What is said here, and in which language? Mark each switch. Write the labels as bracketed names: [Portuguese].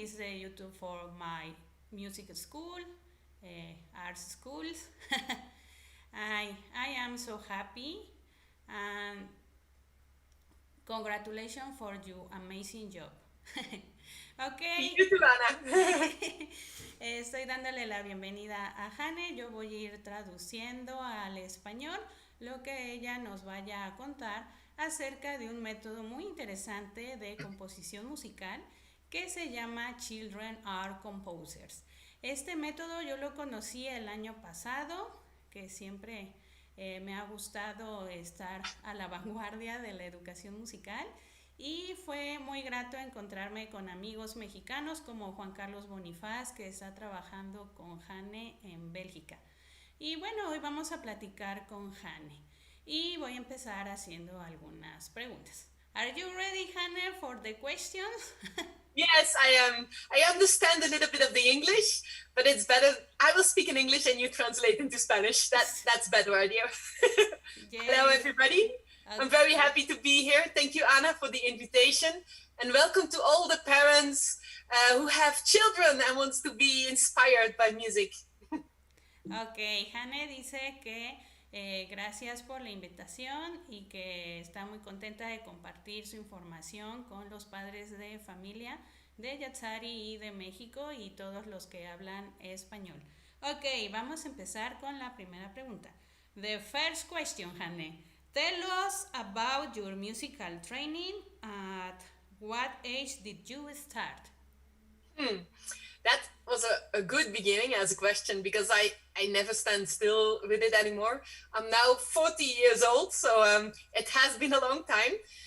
[English] Is the YouTube for my music school, art schools. I am so happy and congratulations for your amazing job. Ok, You too, Anna. [Spanish] estoy dándole la bienvenida a Hanne. Yo voy a ir traduciendo al español lo que ella nos vaya a contar acerca de un método muy interesante de composición musical que se llama Children Are Composers. Este método yo lo conocí el año pasado, que siempre me ha gustado estar a la vanguardia de la educación musical y fue muy grato encontrarme con amigos mexicanos como Juan Carlos Bonifaz, que está trabajando con Hanne en Bélgica. Y bueno, hoy vamos a platicar con Hanne y voy a empezar haciendo algunas preguntas. [English] Are you ready, Hanne, for the questions? Yes, I am. I understand a little bit of the English, but it's better. I will speak in English and you translate into Spanish. That's better idea. Hello, Yes. everybody. I'm very happy to be here. Thank you, Anna, for the invitation, and welcome to all the parents who have children and wants to be inspired by music. [Spanish] Ok, Hanne dice que gracias por la invitación y que está muy contenta de compartir su información con los padres de familia de Yatsari y de México y todos los que hablan español. Ok, vamos a empezar con la primera pregunta. [English] The first question, Hanne. Tell us about your musical training. At what age did you start? That was a good beginning as a question because I never stand still with it anymore. I'm now 40 years old, so it has been a long time.